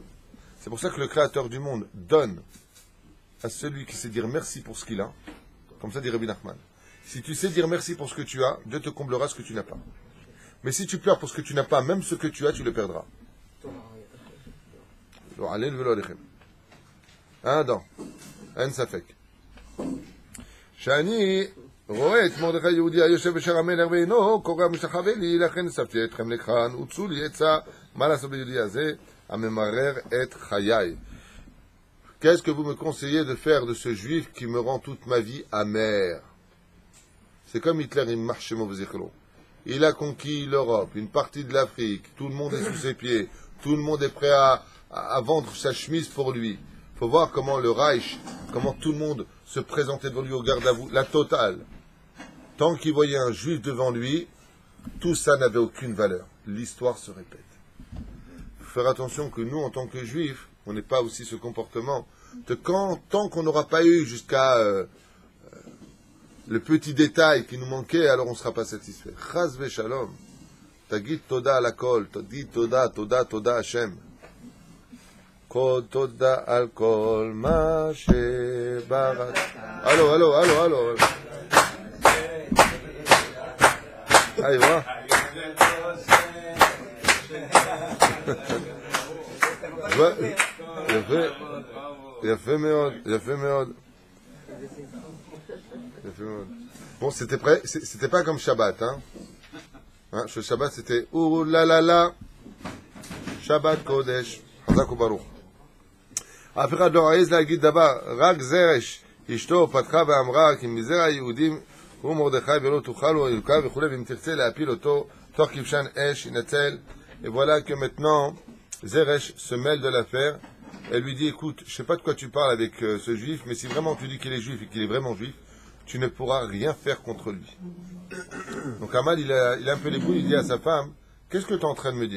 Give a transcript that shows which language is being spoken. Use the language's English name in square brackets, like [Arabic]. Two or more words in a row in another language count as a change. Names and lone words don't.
[French] C'est pour ça que le Créateur du monde donne à celui qui sait dire merci pour ce qu'il a, comme ça dit Rabbi Nachman. Si tu sais dire merci pour ce que tu as, Dieu te comblera ce que tu n'as pas. Mais si tu pleures pour ce que tu n'as pas, même ce que tu as, tu le perdras. Non. [Hebrew] אין ספק. שאני רואה את מרדכי יהודי היושב בשער המלך ואינו קורא משתחווה לי, לכן אספתי אתכם לכאן, הוצאו לי עצה, מה לעשות ביהודי הזה, הממרר את חיי. [French] Qu'est-ce que vous me conseillez de faire de ce juif qui me rend toute ma vie amère? C'est comme Hitler, il marche chez Mauvezichlo. il a conquis l'Europe, une partie de l'Afrique, tout le monde est sous ses pieds, tout le monde est prêt à vendre sa chemise pour lui. Il faut voir comment le Reich, comment tout le monde se présentait devant lui au garde à vous, la totale. Tant qu'il voyait un juif devant lui, tout ça n'avait aucune valeur. L'histoire se répète. Il faut faire attention que nous, en tant que juifs, on n'ait pas aussi ce comportement. Tant qu'on n'aura pas eu jusqu'à le petit détail qui nous manquait, alors on ne sera pas satisfait. [Hebrew] חס ושלום. תגיד תודה על כל. תגיד תודה, תודה, תודה השם. כל תודה על כל מה שבראת. [French] Allô. Allez, voilà. [Hebrew] יפה מאוד. [French] Bon, c'était pas comme Shabbat, hein. Le Shabbat, c'était ouh la la la. [Hebrew] שבת קודש. חזק וברוך. אף אחד לא העז להגיד דבר, רק זרש, אשתו פתחה ואמרה, כי מזרע היהודים הוא מרדכי ולא תאכל הוא ילקה וכו', ואם תרצה להפיל אותו, תוך כבשן אש, ינצל. [French] Et voilà que maintenant, Zeresh se mêle de l'affaire. Elle lui dit, écoute, je sais pas de quoi tu parles avec ce juif, mais si vraiment tu dis qu'il est juif et qu'il est vraiment juif, tu ne pourras rien faire contre lui. Donc Haman, il a un peu les boules, il dit à sa femme, qu'est-ce que tu es en train de me dire?